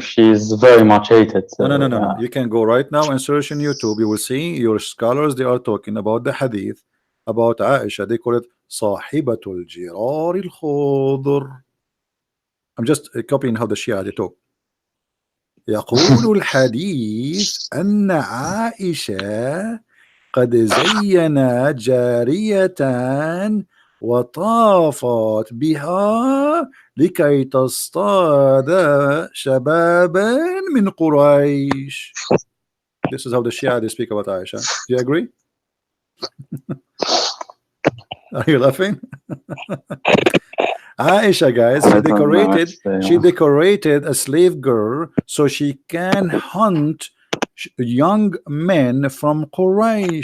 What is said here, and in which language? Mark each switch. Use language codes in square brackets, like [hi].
[en] she's very much hated. No. Yeah. You can go right now and search in YouTube. You will see your scholars. They are talking about the hadith about Aisha. They call it [ar] صاحبة الجرار الخضر. [en] I'm just copying how the Shia they talk. [ar] يقول الحديث أن عائشة قد زينت جارية وطافت بها لكي تصطاد شبابا من قريش. [en] This is how the Shia they speak about Aisha. Do you agree? Are you laughing? Aisha, guys, I don't know, she actually. decorated a slave girl so she can hunt young men from Quraysh.